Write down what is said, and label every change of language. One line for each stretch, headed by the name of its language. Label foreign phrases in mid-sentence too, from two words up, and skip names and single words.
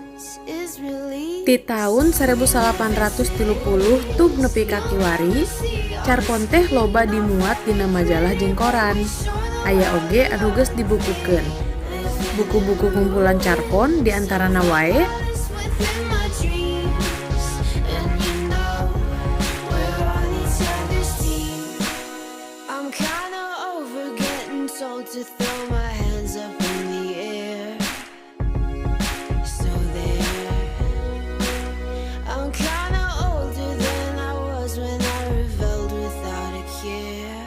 Sundanese: Ti tahun 1830 tug nepi ka kiwari, carpon teh loba dimuat dina majalah jeung koran. Aya oge anu geus dibukukeun. Buku-buku kumpulan carpon diantarana wae
English: to throw my hands up in the air. So there, I'm kinda older than I was when I rebelled without a care.